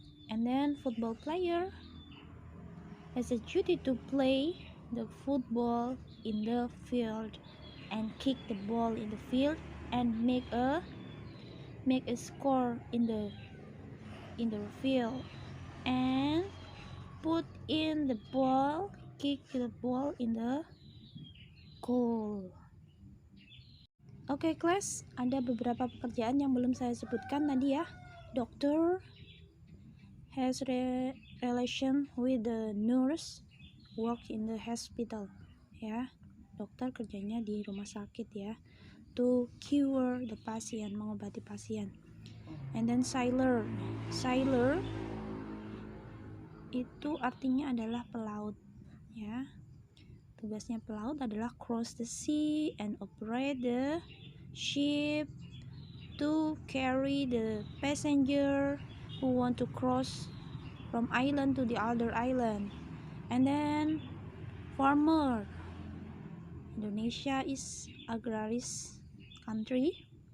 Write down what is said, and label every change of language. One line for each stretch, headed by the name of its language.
English: And then football player has a duty to play the football in the field and kick the ball in the field and make a score in the field and put in the ball, kick the ball in the goal.
Indonesian: Oke, class, ada beberapa pekerjaan yang belum saya sebutkan tadi ya.
English: Doctor has relation with the nurse, work in the hospital ya.
Indonesian: Dokter kerjanya di rumah sakit ya,
English: to cure the patient,
Indonesian: mengobati pasien.
English: And then sailor
Indonesian: itu artinya adalah pelaut ya. Tugasnya pelaut adalah
English: cross the sea and operate the ship to carry the passenger who want to cross from island to the other island. And then farmer, Indonesia is agraris country.